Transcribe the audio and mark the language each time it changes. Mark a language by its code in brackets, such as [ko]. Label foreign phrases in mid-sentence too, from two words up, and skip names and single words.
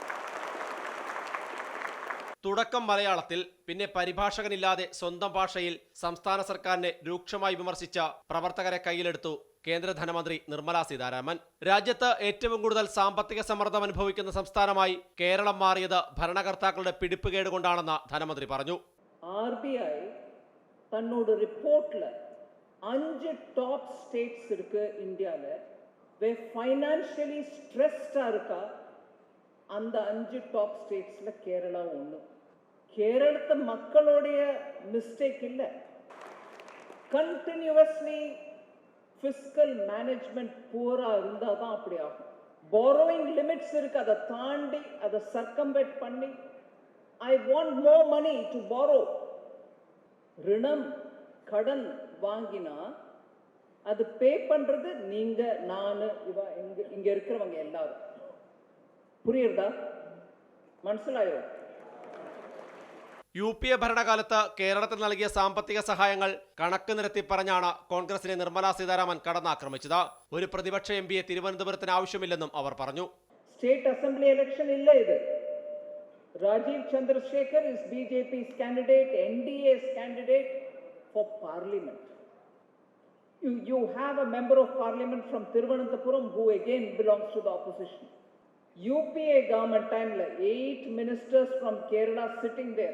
[ml] തുടക്കം മലയാളത്തിൽ, പിന്നെ പരിഭാഷകനില്ലാതെ സ്വന്തം ഭാഷയിൽ സംസ്ഥാന സർക്കാരിനെ രൂക്ഷമായി വിമർശിച്ച പ്രവർത്തകരെ കയ്യിലെടുത്തു കേന്ദ്ര ധനമന്ത്രി നിർമ്മല സീതാരാമൻ. രാജ്യത്ത് ഏറ്റവും കൂടുതൽ സാമ്പത്തിക സമ്മർദ്ദം അനുഭവിക്കുന്ന സംസ്ഥാനമായി കേരളം മാറിയത് ഭരണകർത്താക്കളുടെ പിടിപ്പുകേട് കൊണ്ടാണെന്ന് ധനമന്ത്രി പറഞ്ഞു. [ta] RBI தன்னோட ரிப்போர்ட்டில் 5 [en] top states [ta] இருக்கு இந்தியால [en] financially stressed [ta] இருக்கா. அந்த 5 [en] top states [ta] കേരള ஒண்ணு. കേരളത്തെ மக்களுடைய மிஸ்டேக் இல்ல. [en] continuously fiscal management [ta] பூரா இருந்தா தான் அப்படி ஆகும். [en] borrowing லிமிட்ஸ் [ta] இருக்கு, அதை தாண்டி அதை [en] சர்க்கம்வெட் பண்ணி I want more money to borrow. [ta] ரிணம் கடன் வாங்கினா அது பே பண்றது நீங்க, நான், இங்க இருக்கிறவங்க எல்லாரும். புரியுறதா? [ml] മനസ്സിലായോ? UPA ഭരണകാലത്ത് കേരളത്തിൽ നൽകിയ സാമ്പത്തിക സഹായങ്ങൾ കണക്ക് നിരത്തി പറഞ്ഞാണ് കോൺഗ്രസിനെ നിർമ്മല സീതാരാമൻ കടന്നാക്രമിച്ചത്. ഒരു പ്രതിപക്ഷ MPയെ തിരുവനന്തപുരത്തിന് ആവശ്യമില്ലെന്നും അവർ പറഞ്ഞു. [en] state assembly election [ml] ഇല്ല ഇത്. [en] രാജീവ് ചന്ദ്രശേഖർ is BJP's candidate, NDA's candidate for parliament. You have a member of parliament from Thiruvananthapuram who again belongs to the opposition. UPA government time la 8 ministers from Kerala sitting there.